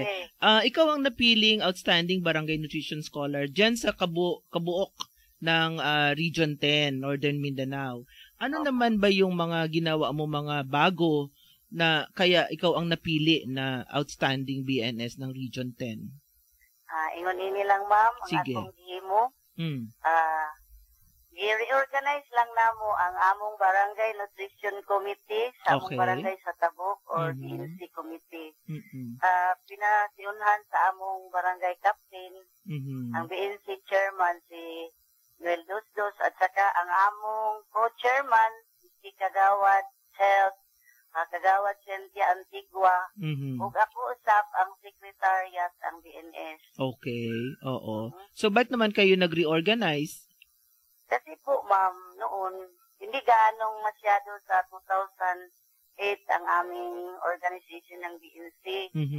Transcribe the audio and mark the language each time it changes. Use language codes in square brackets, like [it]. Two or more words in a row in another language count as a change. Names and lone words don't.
[tl] Ikaw ang napiling Outstanding Barangay Nutrition Scholar dyan sa kabuok ng Region 10, Northern Mindanao. Ano naman ba yung mga ginawa mo, mga bago, na kaya ikaw ang napili na Outstanding BNS ng Region 10? [ceb] Ingon ini lang, ma'am, ang Sige. atong gihimo. I-reorganize lang namo ang among Barangay Nutrition Committee sa among barangay sa Tabok or DNC Committee. Pinasiunhan sa among barangay captain, ang BNC chairman si Noel Dusdos at saka ang among co-chairman si Kagawad Health, Kagawad Cynthia Antigua, ug ako usap ang secretariat ang BNS. Okay, oo. [tl] So, ba't naman kayo nag-reorganize? Kasi po, ma'am, noon, hindi ganong masyado sa 2008 ang aming organization ng BNC.